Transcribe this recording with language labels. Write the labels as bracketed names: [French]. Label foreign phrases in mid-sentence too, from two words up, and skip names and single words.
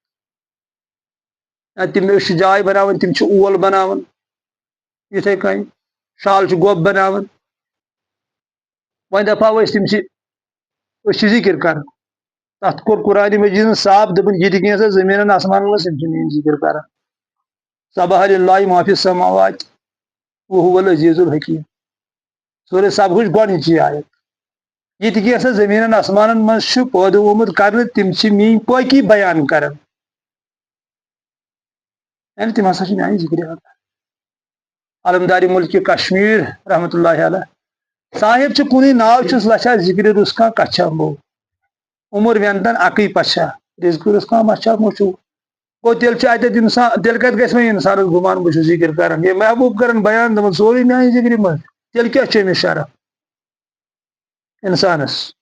[Kashmiri] یا تِم چھِ جاے بناوان تِم چھِ اول بناوان یِتھٕے کٔنۍ شال چھِ گۄب بناوان وۄنۍ دپہو أسۍ چھِ ذِکر کران تتھ کوٚر قرآنِ مجیٖدن صاف دوٚپُن یہِ تہِ کینٛژھا زٔمیٖنن آسمانن منٛز تِم چھِ میٲنۍ ذِکر کران [Arabic] سبح للہ ما فی السماوات وهو العزیز الحکیم [Kashmiri] سورہ سبحٕچ گۄڈنِچی آیت یہ تہِ کینٛژھا زٔمیٖنن آسمانن منٛز چھُ پٲدٕ آمُت کرنہٕ تِم چھِ میٲنۍ پٲکی بیان کران یعنی تِم ہسا چھِ میانہِ ذِکرِ علمدارِ مُلکہِ کشمیٖر [Arabic] رحمتہ اللہ علیہ [Kashmiri] صاحب چھُ کُنُے ناو چھُس لچھا ذِکرِ رُس کانٛہہ کچھا مو عمر وٮ۪نتن اکٕے پچھا رِزقہٕ رُس کانٛہہ مچھا موچوٗ گوٚو تیٚلہِ چھُ اَتٮ۪تھ اِنسان تیٚلہِ کتہِ گژھِ وۄنۍ اِنسانس گُمان بہٕ چھُس ذِکر کران ہے محبوٗب کران بیان دپان سورُے میانہِ ذِکرِ منٛز تیٚلہِ کیٛاہ چھُ أمِس شرف اِنسانس